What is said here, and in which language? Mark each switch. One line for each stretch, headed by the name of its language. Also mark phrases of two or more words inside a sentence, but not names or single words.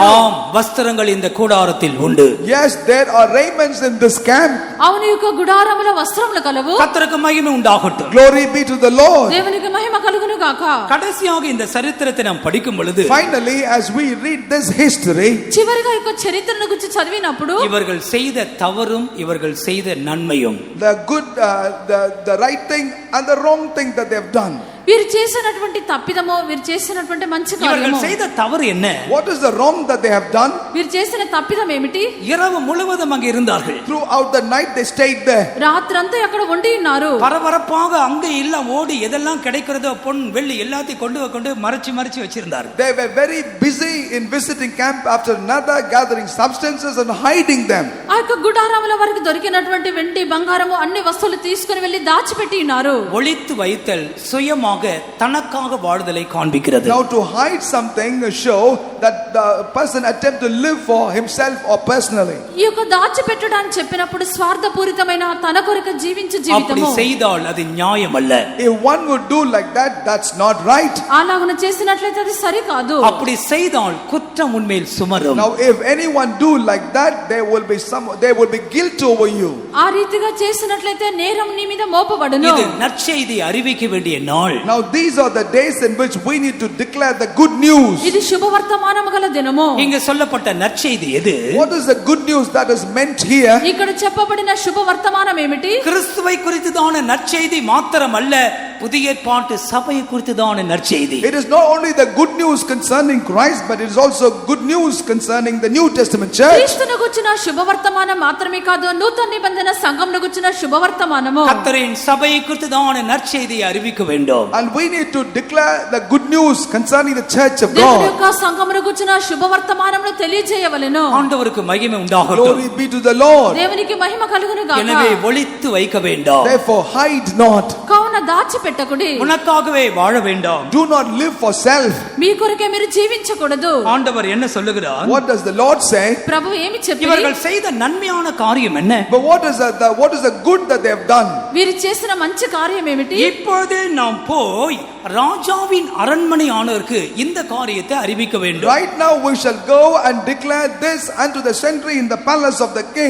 Tamil: ஆம், வஸ்திரங்கள் இந்த கூடாரத்தில் உண்டு.
English: Yes, there are raiments in this camp.
Telugu: అవును, ఈ యొక్క గుడారములో వస్త్రములు కలవు.
Tamil: கர்த்தருக்கு மகிமை உண்டாகட்டும்.
English: Glory be to the Lord.
Telugu: దేవునికి మహిమ కలుగును గాక.
Tamil: கடைசியாக இந்த சரித்திரத்தை நாம் படிக்கும் பொழுது
English: Finally, as we read this history,
Telugu: చివరిగా ఈ యొక్క చరిత్రను గురించి చదివినప్పుడు
Tamil: இவர்கள் செய்த தவறும் இவர்கள் செய்த நன்மையும்,
English: the good, the right thing and the wrong thing that they have done.
Telugu: వీరు చేసినటువంటి తప్పిదమో వీరు చేసినటువంటి మంచి కార్యమో
Tamil: இவர்கள் செய்த தவறு என்ன?
English: What is the wrong that they have done?
Telugu: వీరు చేసిన తప్పిదం ఏమిటి?
Tamil: இரவு முழுவதும் அங்கே இருந்தார்கள்.
English: Throughout the night they stayed there.
Telugu: రాత్రంతా అక్కడ ఉండి ఉన్నారు.
Tamil: பரபரப்பாக அங்க எல்லாம் ஓடி எதெல்லாம் கிடைக்கிறதோ பொன் வெள்ளி எல்லாத்தையும் கொண்டு மறைச்சு வச்சிருந்தார்கள்.
English: They were very busy in visiting camp after another, gathering substances and hiding them.
Telugu: ఆ యొక్క గుడారముల వరకు దొరికినటువంటి వెండి బంగారము అన్ని వస్తువులు తీసుకొని వెళ్లి దాచిపెట్టి ఉన్నారు.
Tamil: ஒளித்து வைத்தல் சுயமாக தனக்காக வாழ்தலை காண்பிக்கிறது.
English: Now to hide something show that the person attempt to live for himself or personally.
Telugu: ఈ యొక్క దాచిపెట్టడానికి చెప్పినప్పుడు స్వార్థపూరితమైన తన కొరకు జీవించే
Tamil: அப்படி
Telugu: జీవితము.
Tamil: செய்தால் அது நியாயம் அல்ல.
English: If one would do like that, that's not right.
Telugu: అలాగన చేసినట్లయితే అది సరి కాదు.
Tamil: அப்படி செய்தால் குற்றம் உன்மேல் சுமரும்.
English: Now if anyone do like that, there will be guilt over you.
Telugu: ఆ రీతిగా చేసినట్లయితే నేరం నీ మీద మోపబడును.
Tamil: இது நற்செய்தி அறிவிக்க வேண்டிய நாள்.
English: Now these are the days in which we need to declare the good news.
Telugu: ఇది శుభవర్తమానము గల దినము.
Tamil: இங்க சொல்லப்பட்ட நற்செய்தி எது?
English: What is the good news that is meant here?
Telugu: ఇక్కడ చెప్పబడిన శుభవర్తమానం ఏమిటి?
Tamil: கிறிஸ்துவை குறித்துதான நற்செய்தி மாத்திரமல்ல, புதிய ஏற்பாட்டு சபையை குறித்துதான நற்செய்தி.
English: It is not only the good news concerning Christ, but it is also good news concerning the New Testament church.
Telugu: క్రీస్తును గుర్చిన శుభవర్తమానం మాత్రమే కాదు, నూతన నిబంధన సంఘమును గుర్చిన శుభవర్తమానము.
Tamil: கர்த்தரின் சபையை குறித்துதான நற்செய்தியை அறிவிக்க வேண்டும்.
English: And we need to declare the good news concerning the church of
Telugu: దేవుని
English: God.
Telugu: యొక్క సంఘమును గుర్చిన శుభవర్తమానమును తెలియజేయవలెను.
Tamil: ஆண்டவருக்கு மகிமை உண்டாகட்டும்.
English: Glory be to the Lord.
Telugu: దేవునికి మహిమ కలుగును గాక.
Tamil: எனவே ஒளித்து வைக்க வேண்டாம்.
English: Therefore hide not.
Telugu: కావున దాచిపెట్టకుడి.
Tamil: உனக்காகவே வாழ வேண்டாம்.
English: Do not live for self.
Telugu: మీ కొరకే మీరు జీవించకూడదు.
Tamil: ஆண்டவர் என்ன சொல்லுகிறார்?
English: What does the Lord say?
Telugu: ప్రభు ఏమి చెప్పి
Tamil: இவர்கள் செய்த நன்மையான காரியம் என்ன?
English: But what is the good that they have done?
Telugu: వీరు చేసిన మంచి కార్యం ఏమిటి?
Tamil: இப்பொழுதே நாம் போய் ராஜாவின் அரண்மனை ஆனவருக்கு இந்த காரியத்தை அறிவிக்க வேண்டும்.
English: Right now we shall go and declare this unto the sentry in the palace of the king.